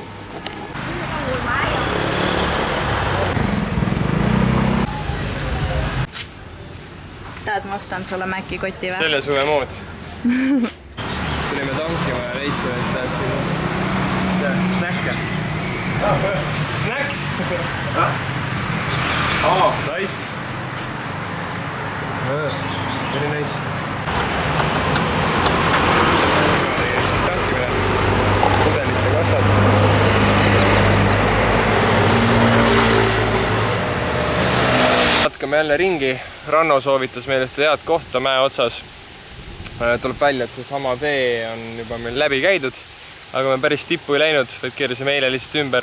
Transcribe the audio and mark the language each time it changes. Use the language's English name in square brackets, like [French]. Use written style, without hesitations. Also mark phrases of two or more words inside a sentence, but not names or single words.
[Estonian] Tahad, ma ostan sulle Maci koti või? Selle suve mood. Tulime tankima ja leidsime, et tahad siin snäkke. [English] Snacks? Nice. Very nice. [Estonian] Siis tankime pudelite kassad. Vatkame jälle ringi. Ranno soovitas meil ühte head kohta mäe otsas. Tuleb välja, et see sama tee on juba meil läbi käidud, aga me päris tippu ei läinud, vaid keerisime eile lihtsalt ümber.